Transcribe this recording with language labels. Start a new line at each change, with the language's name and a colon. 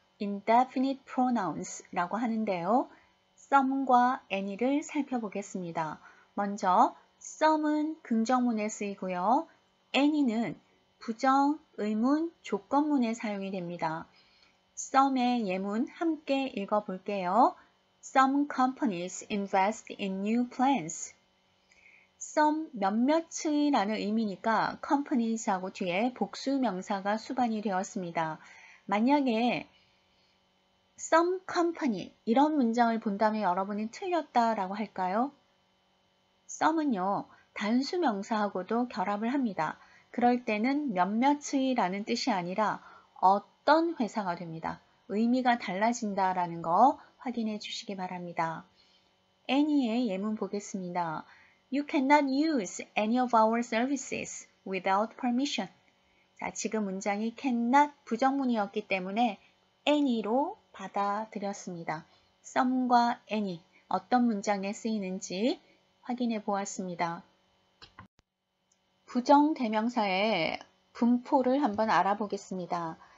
English: indefinite pronouns
Korean: 라고 하는데요. some과 any를 살펴보겠습니다. 먼저 some은 긍정문에 쓰이고요. any는 부정, 의문, 조건문에 사용이 됩니다. some의 예문 함께 읽어볼게요.
English: Some companies invest in new plans.
Korean: some 몇몇이라는 의미니까 companies하고 뒤에 복수 명사가 수반이 되었습니다. 만약에 some company 이런 문장을 본다면 여러분이 틀렸다라고 할까요? some은요 단수 명사하고도 결합을 합니다. 그럴 때는 몇몇이라는 뜻이 아니라 어떤 회사가 됩니다. 의미가 달라진다라는 거 확인해 주시기 바랍니다. any의 예문 보겠습니다.
English: You cannot use any of our services without permission.
Korean: 자, 지금 문장이 cannot 부정문이었기 때문에 any로 받아들였습니다. some과 any 어떤 문장에 쓰이는지 확인해 보았습니다. 부정대명사의 분포를 한번 알아보겠습니다.